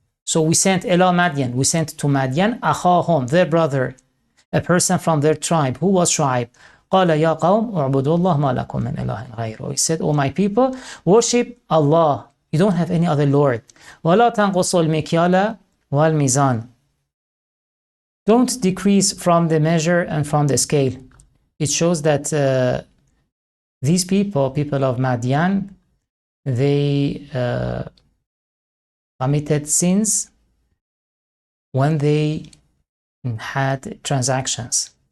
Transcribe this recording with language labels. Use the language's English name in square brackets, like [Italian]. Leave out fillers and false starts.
[English] So we sent Ila Madian, we sent to Madian أخاهم, their brother, a person from their tribe. Who was Shu'aib? [Arabic] قال يا قوم اعبدوا الله ما لكم من إله غيره. He said, "O my people, worship Allah. [English] You don't have any other Lord. [Arabic] ولا تنقصوا المكيال والميزان. [English] Don't decrease from the measure and from the scale." It shows that these people of Madian, they committed sins when they had transactions.